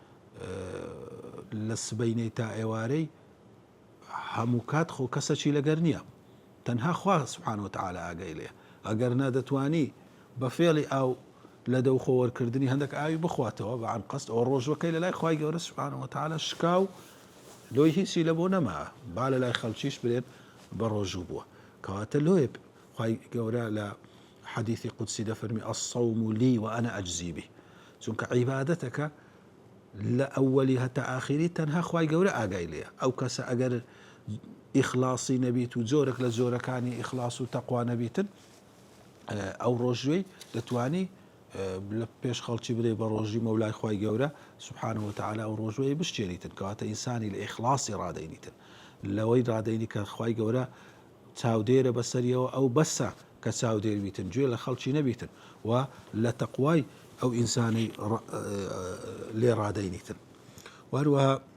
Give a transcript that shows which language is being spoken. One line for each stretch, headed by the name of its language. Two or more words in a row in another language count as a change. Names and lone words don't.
Central Kurdish: لە سبەینەی تا ئێوارەی هەموو کات خۆ کەسەکی لەگەر نییە تەنها خوا
Arabic: سبحانه وتعالى
Central Kurdish: ئاگای لێ ئەگەر نەدەتوانی بە فێڵی ئاو لە دەو خۆوەرکردنی هەندێک ئاوی بخواتەوە بە عن قەست ئەو ڕۆژوەکەی لە لای خوای گەورە
Arabic: سبحانه وتعالى
Central Kurdish: شکاو لۆی هیچی لە بۆ نەما با لە لای خەڵکیش برێن بە ڕۆژوو بووە کەواتە لۆیە خوای گەورە لە حەدیثی قودسی دەفەرمی
Arabic: الصوم لي وأنا أجزي به
Central Kurdish: چونکە عیبادەتەکە لە ئەوەلی هەتا ئاخری تەنها خوای گەورە ئاگای لێە ئەو کەسە ئەگەر ئیخلاصی نەبیت و جۆرێک لە جۆرەکانی ئیخلاص و تەقوا نەبیتن ئەو ڕۆژوەی دەتوانی لە پێش خەڵکی بدەی بە ڕۆژی مەولای خوای گەورە
Arabic: سبحانه وتعالى
Central Kurdish: ئەو ڕۆژوەی بشتێنیتن کەواتە ئینسانی لە ئیخلاصی ڕادەینیتن لەوەی ڕادەینی کە خوای گەورە چاودێرە بەسەریەوە ئەو بەسە کە چاودێر بیتن گوێ لە خەڵکی نەبیتن و لە تەقوای ئەو ئینسانی لێ ڕادەینیتن وهروەها